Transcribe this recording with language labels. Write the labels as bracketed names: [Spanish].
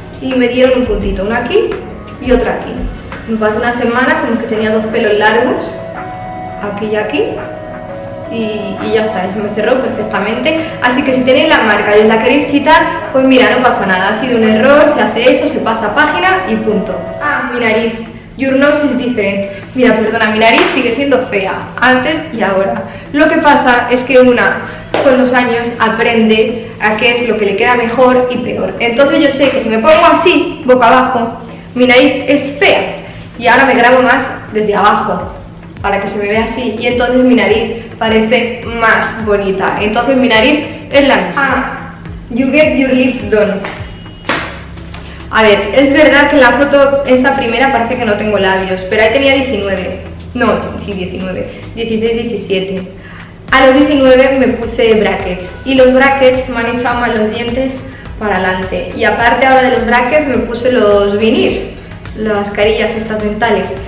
[Spanish] Y me dieron un puntito, uno aquí y otro aquí. Me pasó una semana como que tenía dos pelos largos, aquí y aquí, y ya está, eso me cerró perfectamente. Así que si tenéis la marca y os la queréis quitar, pues mira, no pasa nada, ha sido un error, se hace eso, se pasa página y punto. Ah, mi nariz, [English] your nose is different. [Spanish] Mira, perdona, mi nariz sigue siendo fea, antes y ahora. Lo que pasa es que una con los años aprende a qué es lo que le queda mejor y peor. Entonces yo sé que si me pongo así, boca abajo, mi nariz es fea. Y ahora me grabo más desde abajo, para que se me vea así, y entonces mi nariz parece más bonita. Entonces mi nariz es la misma. [English] Ah, you get your lips done. [Spanish] A ver, es verdad que en la foto, esta primera, parece que no tengo labios, pero ahí tenía 19. No, sí, 19. 16, 17. A los 19 me puse brackets, y los brackets me han echado más los dientes para adelante. Y aparte ahora de los brackets me puse los veneers, las carillas estas dentales.